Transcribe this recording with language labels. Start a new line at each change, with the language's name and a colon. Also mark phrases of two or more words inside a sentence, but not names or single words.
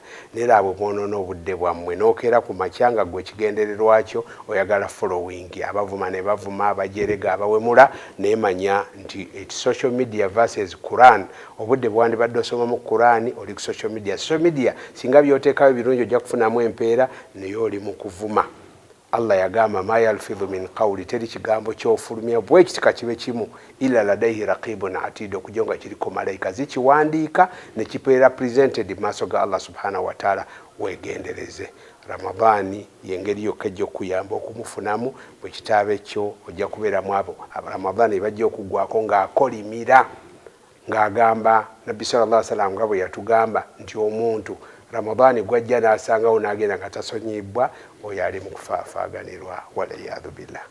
Ganda: Neera abo boonoona obudde bwammwe, n'okeera ku makya nga gwe kigendererwa kyo oyagala following, abavuma ne bavuma, abajerega, abawemula, neemanya nti
English: social media versus Quran,
Ganda: obudde bwandibadde osoma mu Quran oli ku
English: social media. Social media
Ganda: singa byoteekayo birungi ojja kufunamu empeera, naye oli mu kuvuma.
Arabic: Allah yagamba ما يلفظ من قول,
Ganda: teri kigambo ky'ofulumya bwe kitika kibe kimu
Arabic: إلا لديه رقيب عتيد,
Ganda: okujonga kiriko malayika zikiwandiika ne kipeera presented maaso ga Allah
Arabic: سبحانه وتعالى.
Ganda: Weegendereze. Ramadani yengeri yokka ejja okuyamba okumufunamu, bwe kitaabe ekyo ojja kubeera mu abo Ramadani bajja okuggwako ng'akolimira, ng'agamba Nabbi
Arabic: صلى الله عليه وسلم
Ganda: nga bwe yatugamba nti omuntu Ramadani gwajja n'asangawo n'agenda nga tasonyibbwa, oyo ali mu kufaafaaganirwa,
Arabic: والعياذ بالله.